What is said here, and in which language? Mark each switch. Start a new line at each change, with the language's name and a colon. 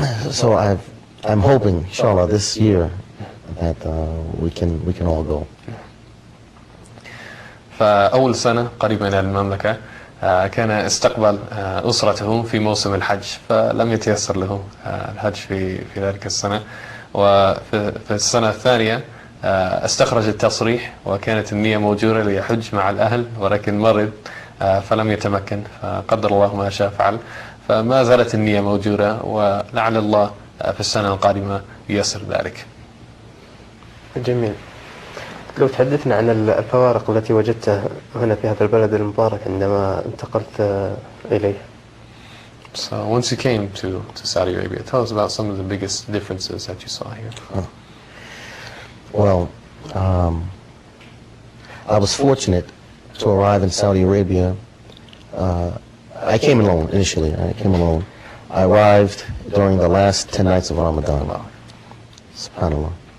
English: So I'm hoping, inshallah, this year that we can all go.
Arabic: فأول سنة قريبا إلى المملكة كان استقبل أسرته في موسم الحج، فلم يتيسر له الحج في ذلك السنة. وفي السنة الثانية استخرج التصريح، وكانت النية موجودة ليحج مع الأهل، ولكن مرض فلم يتمكن، فقدر الله ما شاء فعل، فما زالت النية موجودة، ولعل الله في السنة القادمة ييسر ذلك. جميل. لو تحدثنا عن الفوارق التي وجدتها هنا في هذا البلد المبارك عندما انتقلت إليه.
English: So once you came to Saudi Arabia, tell us about some of the biggest differences that you saw here. Well, I was fortunate to arrive in Saudi Arabia. I came alone initially. I arrived during the last 10 nights of Ramadan. SubhanAllah.